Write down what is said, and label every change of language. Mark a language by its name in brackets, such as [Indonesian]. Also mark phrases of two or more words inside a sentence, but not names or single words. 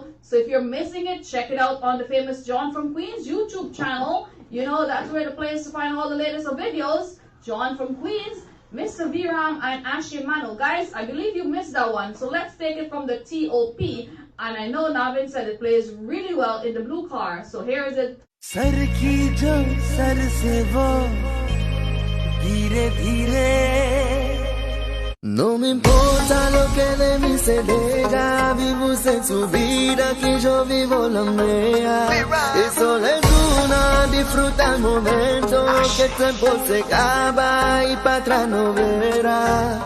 [English] So if you're missing it, check it out on the famous jonfromqueens YouTube channel. You know, that's where the place to find all the latest of videos. jonfromqueens, Mr. Viram, and Ashaay Mano. Guys, I believe you missed that one. So let's take it from the TOP. And I know Navin said it plays really well in the blue car. So here is it. सर की जो सर से वो धीरे धीरे. [Spanish] No me importa lo que de mí se diga, vivo usted su vida que yo vivo la mía. Y solo es una, disfruta el momento, que el tiempo se acaba y para atrás no verá.